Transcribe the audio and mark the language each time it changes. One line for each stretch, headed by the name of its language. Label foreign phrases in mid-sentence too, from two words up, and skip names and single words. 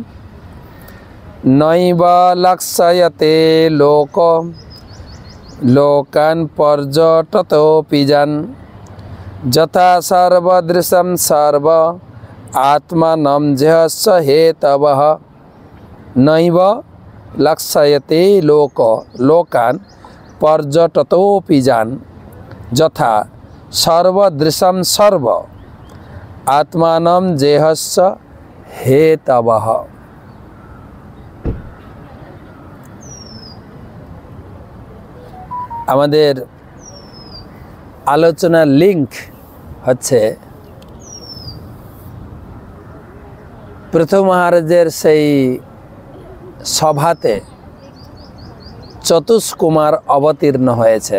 Sanskrit: নৈব লক্ষ্যতে লোক লোকান পর্যটতোপি যান যথা সর্বদৃশম সর্ব আত্মানম জহস্য হেতবঃ। नैव लक्ष्यते लोकान पर्यटतोपि जान यथा सर्वदृशं सर्व आत्मानं जेहस्य हेतवः।
Bangla: আমাদের আলোচনার লিংক হচ্ছে পৃথু মহারাজের সেই সভাতে চতুষ্কুমার অবতীর্ণ হয়েছেন।